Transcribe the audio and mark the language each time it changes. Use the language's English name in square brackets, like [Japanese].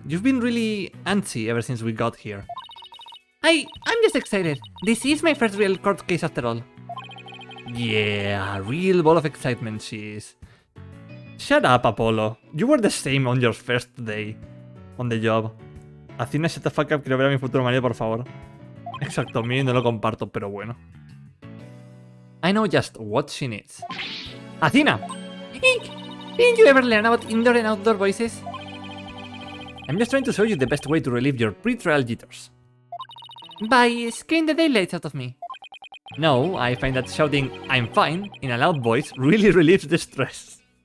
[English] You've been really antsy ever since we got here. I'm just excited. This is my first real court case after all. Yeah, a real ball of excitement she is. Shut up, Apollo. You were the same on your first day on the job. [Spanish] Athena, [English] shut the fuck up, [Spanish] quiero ver a mi futuro marido, por favor. Exacto, mí no lo comparto, pero bueno. [English] I know just what she needs. Athena! Ink! Didn't you ever learn about indoor and outdoor voices? I'm just trying to show you the best way to relieve your pre-trial jitters. By scaring the daylights out of me. No, I find that shouting I'm fine in a loud voice really relieves the stress.